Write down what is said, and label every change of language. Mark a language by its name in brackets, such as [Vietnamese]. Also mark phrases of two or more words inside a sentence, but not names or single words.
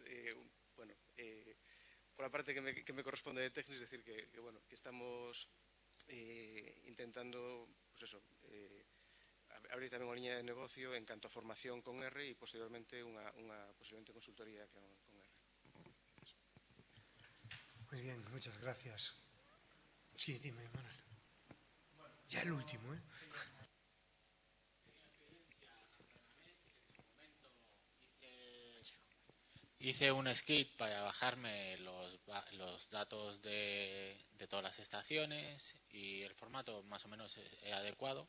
[Galician] Bueno, por a parte que me corresponde de técnicos, decir que estamos intentando, pues eso, abrir tamén unha liña de negocio en canto a formación con R e posteriormente unha posiblemente consultoría con R. [Spanish] Muy bien, muchas gracias. Sí, dime, Manuel. Ya el último, ¿eh? Hice un script para bajarme los datos de todas las estaciones y el formato más o menos es adecuado.